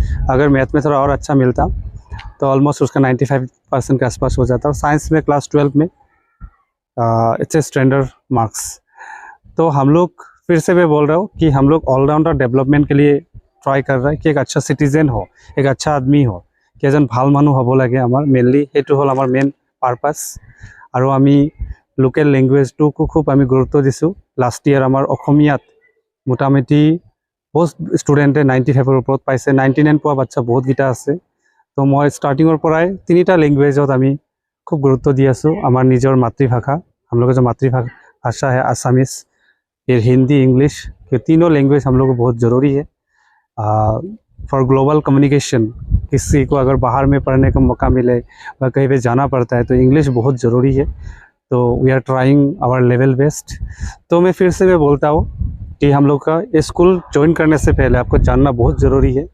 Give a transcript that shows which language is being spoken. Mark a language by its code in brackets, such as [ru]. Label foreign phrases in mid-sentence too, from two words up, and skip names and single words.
[hi] अगर मैथ में थोड़ा और अच्छा मिलता तो ऑलमोस्ट उसका 95% के आसपास हो जाता। और साइंस में क्लास 12 में [en] it's a standard marks. [hi] तो हम लोग फिर से मैं बोल रहा हूँ कि हम लोग [en] all-rounder development [hi] के लिए ट्राई कर रहे हैं कि एक अच्छा सिटीजन हो, एक अच्छा आदमी हो, कि एजन [as] ভাল মানুহ হ'ব লাগে আমাৰ মেইনলি সেইটো হ'ল আমাৰ মেইন পাৰপাছ। আৰু আমি লোকেল লেংগুৱেজটোকো খুব আমি গুৰুত্ব দিছোঁ। [en] last year [as] আমাৰ অসমীয়াত মোটামুটি বহুত ষ্টুডেণ্টে 95ৰ ওপৰত পাইছে, 99 পোৱা বাচ্চা বহুতকেইটা আছে। তো মই ষ্টাৰ্টিঙৰ পৰাই 3টা লেংগুৱেজত আমি খুব গুৰুত্ব দি আছোঁ। আমাৰ নিজৰ মাতৃভাষা, [hi] हम लोग का जो मातृभाषा है आसामीज, फिर हिंदी, इंग्लिश, ये तीनों लैंग्वेज हम लोग को बहुत ज़रूरी है [en] for global communication. [hi] किसी को अगर बाहर में पढ़ने का मौका मिले या कहीं पे जाना पड़ता है तो इंग्लिश बहुत ज़रूरी है। तो [en] we are trying our level best. [hi] तो मैं फिर से मैं बोलता हूँ कि हम लोग का स्कूल ज्वाइन करने से पहले आपको जानना बहुत ज़रूरी है।